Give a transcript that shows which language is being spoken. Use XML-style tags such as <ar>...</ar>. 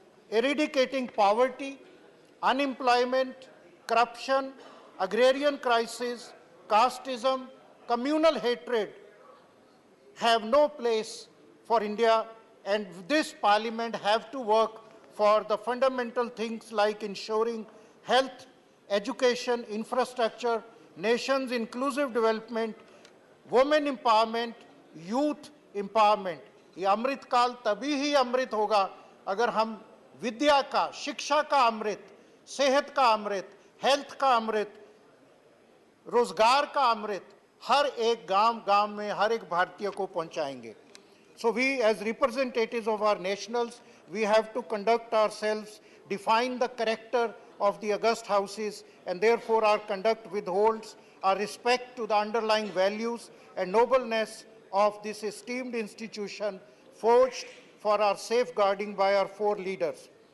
<en>Eradicating poverty, unemployment, corruption, agrarian crisis, casteism, communal hatred have no place for India, and this parliament have to work for the fundamental things like ensuring health, education, infrastructure, nation's inclusive development, women empowerment, youth empowerment.</en> <hi>ये अमृत काल तभी ही अमृत होगा अगर हम विद्या का, शिक्षा का अमृत, सेहत का अमृत, हेल्थ का अमृत, रोजगार का अमृत हर एक गांव में हर एक भारतीय को पहुंचाएंगे.</hi> <en>So we as representatives of our nationals, we have to conduct ourselves, define the character of the august houses, and therefore our conduct withholds our respect to the underlying values and nobleness of this esteemed institution forged for our safeguarding by our four leaders.</en>